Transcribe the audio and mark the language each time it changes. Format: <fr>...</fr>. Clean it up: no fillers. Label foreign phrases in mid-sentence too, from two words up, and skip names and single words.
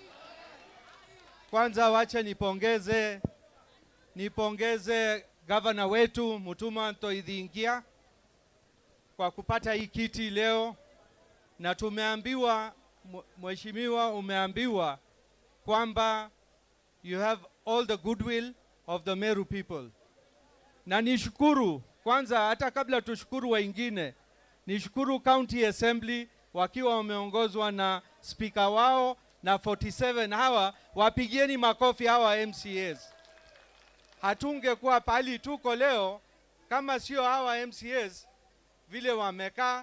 <sw>Sawa? Kwanza wacha nipongeze gavana wetu Mutuma Ntoithingia kwa kupata hii kiti leo, na tumeambiwa, mheshimiwa, umeambiwa kwamba</sw> <en>you have all the goodwill of the Meru people.</en> <sw>Na nishukuru kwanza, hata kabla tushukuru wengine, nishukuru County Assembly wakiwa wameongozwa na speaker wao na 47 hawa, wapigieni makofi hawa MCAs. Hatungekuwa pali tuko leo kama sio hawa MCAs vile wamekaa.</sw>